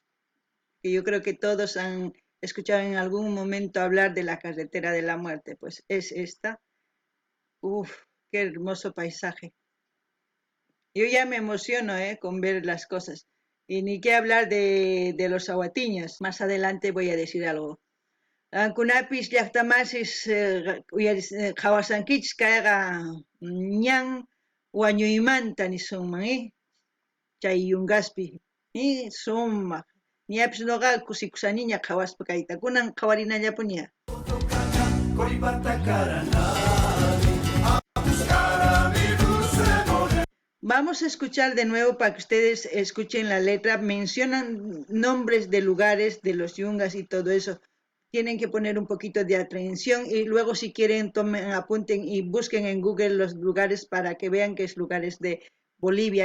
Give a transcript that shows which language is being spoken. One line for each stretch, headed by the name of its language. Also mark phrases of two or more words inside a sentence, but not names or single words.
Spanish: Que yo creo que todos han escuchado en algún momento hablar de la carretera de la muerte. Pues es esta. Uf, qué hermoso paisaje. Yo ya me emociono con ver las cosas. Y ni qué hablar de los aguatiños. Más adelante voy a decir algo.
Quechua: Kunapis llaqtamasis hawasankich kayqa ñan wañuymanta nisunman chay yungaspi sumaq ñapis noqa kusikusaniña qhawaspa kayta kunan qhawarinallapuña.
Spanish: Vamos a escuchar de nuevo para que ustedes escuchen la letra. Mencionan nombres de lugares de los yungas y todo eso. Tienen que poner un poquito de atención y luego si quieren tomen, apunten y busquen en Google los lugares para que vean que es lugares de Bolivia.